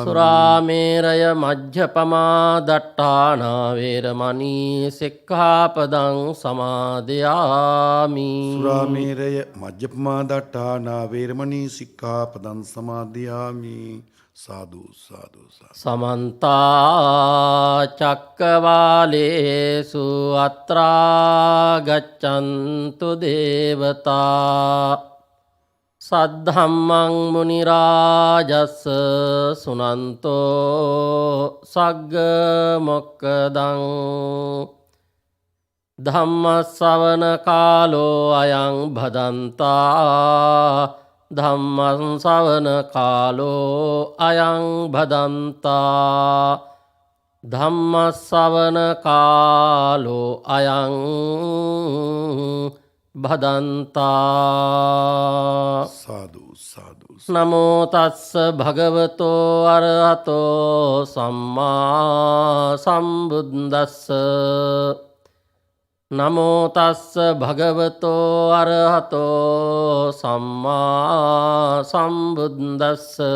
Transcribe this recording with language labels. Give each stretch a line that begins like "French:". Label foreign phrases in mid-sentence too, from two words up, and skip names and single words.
Pali: සුරාමේරය මජ්ජපමා දට්ඨානා වේරමණී සික්ඛාපදං සමාදියාමි. සුරාමේරය මජ්ජපමා දට්ඨානා වේරමණී සික්ඛාපදං සමාදියාමි. සාදු සාදු සාදු. සමන්තා චක්කවාලේසු අත්‍රා ගච්ඡන්තු දේවතා සද්ධම්මං මුනි රාජස්ස සුනන්තෝ සග්ග මොක්ඛදං ධම්ම ශ්‍රවණ කාලෝ අයං භදන්තා. ධම්මං ශ්‍රවණ කාලෝ අයං භදන්තා. ධම්ම ශ්‍රවණ කාලෝ අයං භදන්තා. සාදු සාදු. නමෝ තස්ස භගවතෝ අරහතෝ සම්මා සම්බුද්දස්ස. නමෝ තස්ස භගවතෝ අරහතෝ සම්මා සම්බුද්දස්ස.